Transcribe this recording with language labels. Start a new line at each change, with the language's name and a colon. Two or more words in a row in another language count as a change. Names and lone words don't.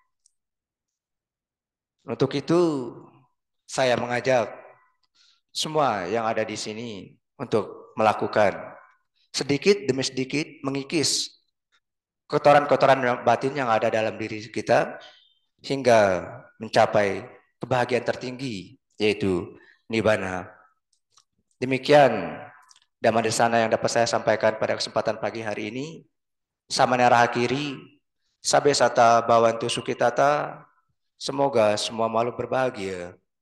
Indonesian: Untuk itu saya mengajak semua yang ada di sini untuk melakukan sedikit demi sedikit mengikis kotoran-kotoran batin yang ada dalam diri kita hingga mencapai kebahagiaan tertinggi, yaitu Nibbana. Demikian Dhammadesana yang dapat saya sampaikan pada kesempatan pagi hari ini. Samanera akhiri,
Pali: sabe sata bawantu sukitata,
Indonesian: semoga semua makhluk berbahagia.